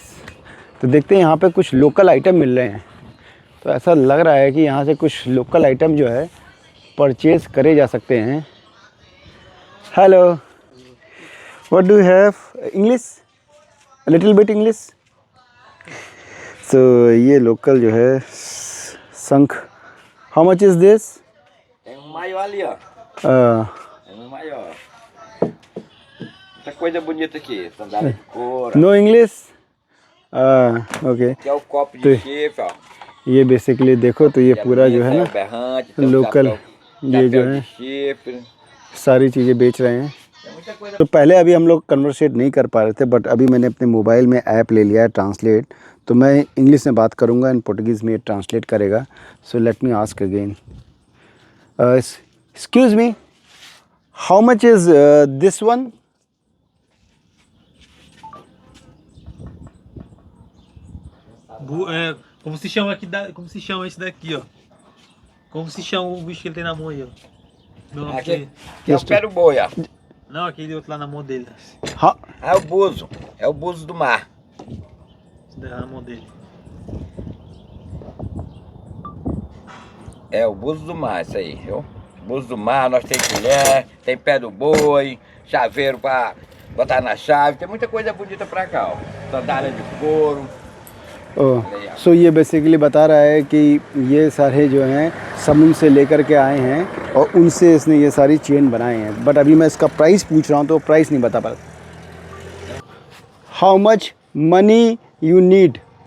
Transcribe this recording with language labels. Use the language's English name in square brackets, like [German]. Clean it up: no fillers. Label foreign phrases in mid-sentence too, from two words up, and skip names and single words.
[Hindi] तो देखते हैं यहाँ पे कुछ [English] local item [Hindi] मिल रहे हैं। तो ऐसा लग रहा है कि यहाँ से कुछ [English] local item [Hindi] जो है परचेज करे जा सकते हैं। [English] Hello, what do you have? English, little bit English. [Hindi] सो ये लोकल जो है शंख, [English] How much is this? [Portuguese] Mayo ali, ó. Maior. Muita coisa bonita aqui. Sandália de couro. [English] No English? Okay. [Portuguese] Aqui é o copo de chifre, ó. [Hindi] ये बेसिकली देखो तो ये पूरा जो है [Portuguese] Tem o [Hindi] ना [Portuguese] berrante, tem o [Hindi] लोकल [Portuguese] chapéu, [Hindi] ये जो [Portuguese] chapéu [Hindi] है [Portuguese] de chifre. [Hindi] सारी चीज़ें बेच रहे हैं। [Portuguese] Tem muita coisa. [Hindi] तो पहले अभी हम लोग कन्वर्सेट नहीं कर पा रहे थे, बट अभी मैंने अपने मोबाइल में ऐप ले लिया है ट्रांसलेट। तो मैं इंग्लिश में बात करूँगा एंड पोर्टुगीज़ में ट्रांसलेट करेगा। [English] So let me ask again, excuse me, how much is this one? [Portuguese] Como se chama aqui como se chama esse daqui, ó? Como se chama o bicho que ele tem na mão aí, ó? Meu nome Aqui, dele. aqui é o pé do boi, ó. Não, aquele outro lá na mão dele. [Hindi] हाँ, [Portuguese] É o buzo. É o buzo do mar. Esse daí na mão dele. É o buzo do mar, isso aí, viu? Buzo do mar, nós tem colher, tem pé do boi, chaveiro pra botar na chave, tem muita coisa bonita pra cá, ó. Sandália de couro. [Hindi] सो ये बेसिकली बता रहा है कि ये सारे जो हैं समुद्र से लेकर के आए हैं और उनसे इसने ये सारी चेन बनाए हैं। बट अभी मैं इसका प्राइस पूछ रहा हूँ तो प्राइस नहीं बता पा रहा। [English] How much money you need?